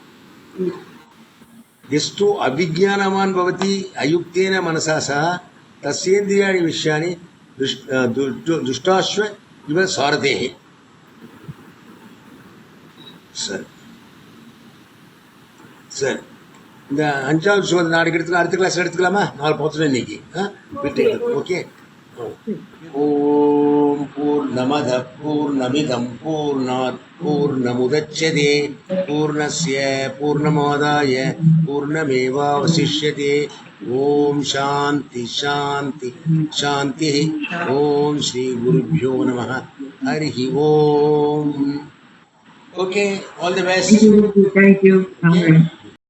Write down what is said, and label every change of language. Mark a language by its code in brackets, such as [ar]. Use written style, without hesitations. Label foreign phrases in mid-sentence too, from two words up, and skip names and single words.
[sa] यस्तु अविजानमान् भवति अयुक्तेन मनसा सह तस्येन्द्रियाणि विषयाणि दुष्टाश्व इव सारथे. [ta] சரி சரி, இந்த அஞ்சாவது ஸ்லோகம் நாளைக்கு எடுத்துக்கலாம். அடுத்த கிளாஸ் எடுத்துக்கலாமா? 4 பார்த்துட்டோம் இன்னைக்கு. ஓகே. [sa] ओम् पूर्णमद पूर्णमिदम् पूर्णात् पूर्णमुदच्यते पूर्णस्य पूर्णमादाय पूर्णमेवावशिष्यते. ओम् शान्ति शान्ति शान्ति. ओम् श्री गुरुभ्यो नमः. हरि ओम्. [en] Okay, all the best. Thank you.